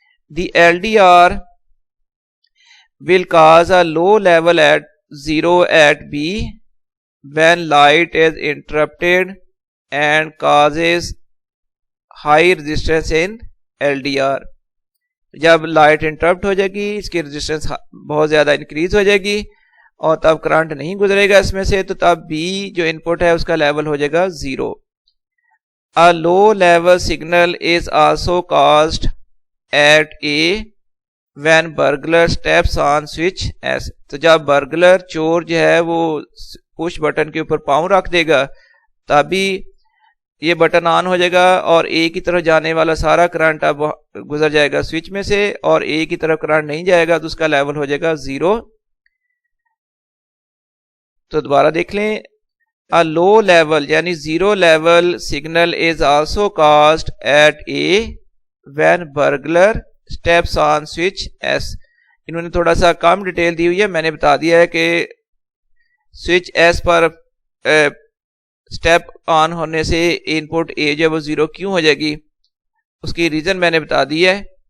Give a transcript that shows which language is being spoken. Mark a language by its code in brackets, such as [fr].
[en] The L D R will cause a low level at 0 at B when light is interrupted and causes high resistance in LDR. [ur] جب light interrupt ہو جائے گی اس کی resistance بہت زیادہ increase ہو جائے گی اور تب کرنٹ نہیں گزرے گا اس میں سے, تو تب بی جو ان پٹ ہے اس کا لیول ہو جائے گا 0. [en] A low level signal is also caused at A when burglar steps on switch S. [ur] تو جب برگلر چور جو ہے وہ پش بٹن کے اوپر پاؤں رکھ دے گا تبھی یہ بٹن آن ہو جائے گا اور اے کی طرف جانے والا سارا کرنٹ اب گزر جائے گا سوئچ میں سے اور اے کی طرف کرنٹ نہیں جائے گا تو اس کا لیول ہو جائے گا 0. تو دوبارہ دیکھ لیں, [en] a low level [ur] یعنی [en] 0 level signal is also caused at A when burglar steps on switch S. [ur] انہوں نے تھوڑا سا کم ڈیٹیل دی ہوئی ہے, میں نے بتا دیا ہے کہ سوئچ ایس پر سٹیپ آن ہونے سے ان پٹ اے جو وہ 0 کیوں ہو جائے گی, اس کی ریزن میں نے بتا دی ہے.